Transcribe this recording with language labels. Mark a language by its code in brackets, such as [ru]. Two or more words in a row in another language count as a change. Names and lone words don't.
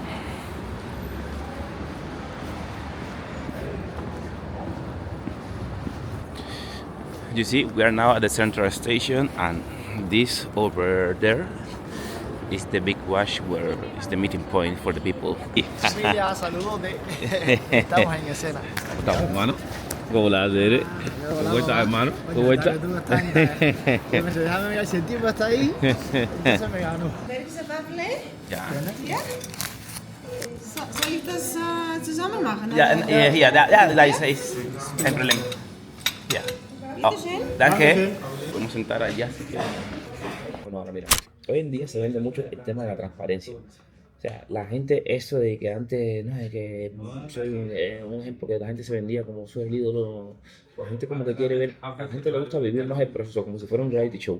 [en] You see, we are now at the central station, and this over there is the big wash where is the meeting point for the people. [es] Familia, saludos de... Estamos en escena. Estamos, hermano. ¿Cómo la haces? ¿Cómo estás, hermano? ¿Cómo estás? Tú estás en... Déjame ver si el tiempo está ahí. Entonces me ganó. [nl] Werken ze bubbly? [de] Ja. Ja? Soll ich das zusammen machen? Ja, da ist kein Problem. Ja. Oh, Bitteschön. danke. [es] Podemos sentar allá si quieres. Bueno, ahora mira, hoy en día se vende mucho el tema de la transparencia. O sea, la gente, eso de que antes, no, de que soy un ejemplo que la gente se vendía como soy el ídolo, la gente como que quiere ver, a la gente le gusta vivir más el proceso, como si fuera un reality show.